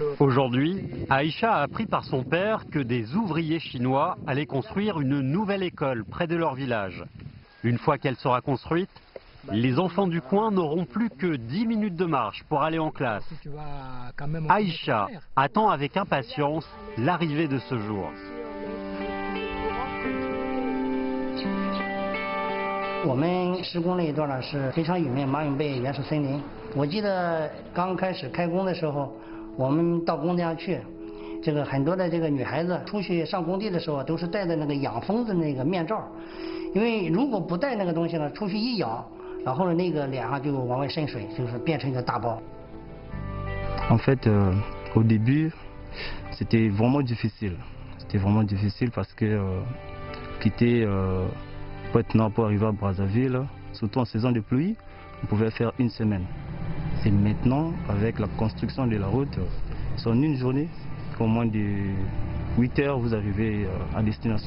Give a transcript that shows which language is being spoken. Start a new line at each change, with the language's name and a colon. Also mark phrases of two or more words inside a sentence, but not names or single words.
French: Aujourd'hui, Aïcha a appris par son père que des ouvriers chinois allaient construire une nouvelle école près de leur village. Une fois qu'elle sera construite, les enfants du coin n'auront plus que 10 minutes de marche pour aller en classe. Aïcha attend avec impatience l'arrivée de ce jour.
Chinese: 我们施工那一段呢是非常有名马永贝原始森林。我记得刚开始开工的时候，我们到工地上去，这个很多的这个女孩子出去上工地的时候都是戴的那个养蜂的那个面罩，因为如果不戴那个东西呢，出去一咬，然后呢那个脸上就往外渗水，就是变成一个大包。
French: En fait, au début, c'était vraiment difficile. C'était vraiment difficile parce que quitter Pointe-Noire pour arriver à Brazzaville, surtout en saison de pluie, on pouvait faire une semaine. C'est maintenant, avec la construction de la route, c'est en une journée, qu'au moins de 8 heures, vous arrivez à destination.